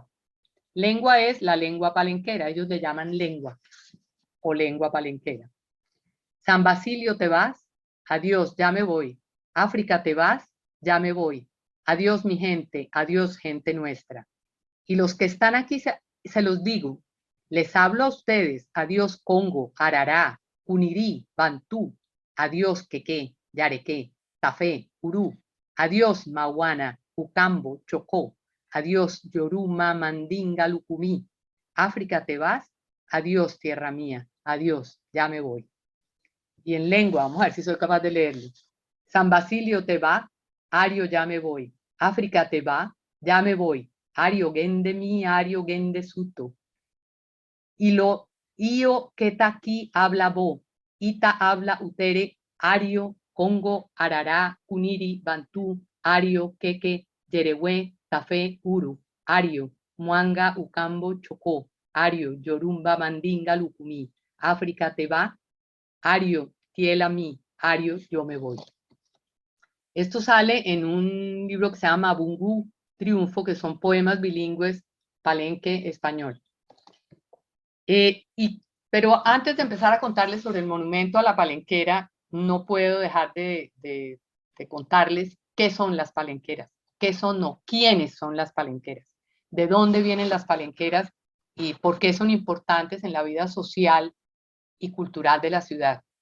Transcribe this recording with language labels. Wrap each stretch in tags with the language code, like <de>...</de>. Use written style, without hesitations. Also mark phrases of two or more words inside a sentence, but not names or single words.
<es>Lengua es la lengua palenquera, ellos le llaman lengua o lengua palenquera. San Basilio te vas, adiós, ya me voy. África te vas, ya me voy. Adiós mi gente, adiós gente nuestra. Y los que están aquí se los digo, les hablo a ustedes, adiós Congo, Arará, Cunirí, Bantú, adiós Quequé, Yarequé, Tafé, Urú, adiós Mahuana, Ucambo, Chocó, adiós Yoruma, Mandinga, Lucumí. África te vas, adiós tierra mía, adiós, ya me voy. Y en lengua, vamos a ver si soy capaz de leerlo.</es> <pln>San Basilio te va, Ario ya me voy. África te va, ya me voy. Ario gende mi, Ario gende suto. Y lo io que ta aquí habla bo, ita habla utere, Ario, Congo, Arará, Kuniri, Bantú, Ario, Queque, Yerehue, Tafé, Uru, Ario, Muanga, Ucambo, Chocó, Ario, Yorumba, Mandinga, Lucumí. África te va, Ario, Tiela mi, Ario, yo me voy.</pln> <es>Esto sale en un libro que se llama Bungu Triunfo, que son poemas bilingües palenque español. Pero antes de empezar a contarles sobre el monumento a la palenquera, no puedo dejar de contarles qué son las palenqueras, qué son, no, quiénes son las palenqueras, de dónde vienen las palenqueras y por qué son importantes en la vida social y cultural de la ciudad.</es>